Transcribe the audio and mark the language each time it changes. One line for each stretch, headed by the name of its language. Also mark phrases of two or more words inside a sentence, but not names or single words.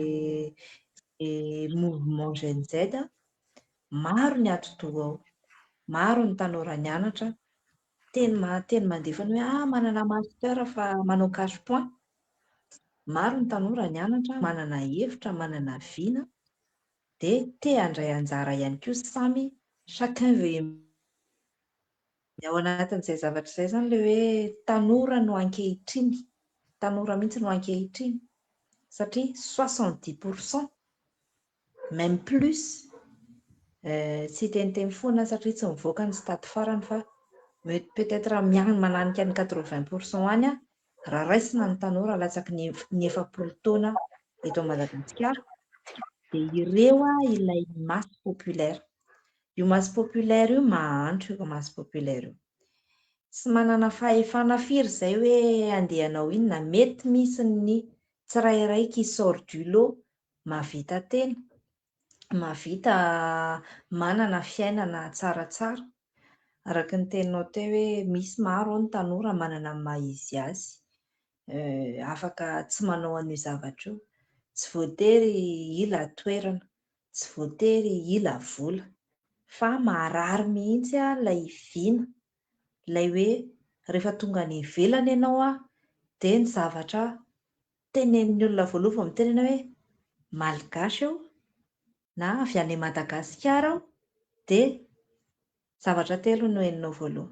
Malagasy: mouvement GNZ maro ny atodoha ao, maro ny tanora nianatra teny mandefa ny hoe manana master fa manao
English: cash point.
Malagasy: Maro ny tanora nianatra manana hevitra manana viana de te handray anjara ihany koa samy
French: chacun veut
Malagasy: ao anatin'izay zavatra izay zany le hoe tanora no ankehitriny, tanora mihitsy no ankehitriny satria 70%
French: même plus
Malagasy: tsy teniteny foana satria tsy mivoaka ny stade farany fa peut-être mananika ny 80% any raha raisina ny tanora latsaky ny 70 taona eto Madagasikara de ireo ilay
French: masse populaire.
Malagasy: Io
French: masse populaire
Malagasy: io mahantra io
French: masse populaire
Malagasy: io. Tsy manana fahefana firy zay hoe andehanao inona mety misy ny tsirairay
French: qui sort du lot
Malagasy: mahavita tena, mahavita manana fiainana tsaratsara. Araka ny teninao teo hoe misy maro ny tanora manana maha-izy azy afaka tsy manao an'io zavatra io, tsy voatery ila toerana, tsy voatery ila vola fa marary mihitsy lay viana, lay hoe rehefa tonga ny ivelany ianao de ny zavatra tenenin'ny olona voaloha vao mitenena hoe malgasy aho na avy any Madagasikara aho de zavatra telo no heninao voaloha.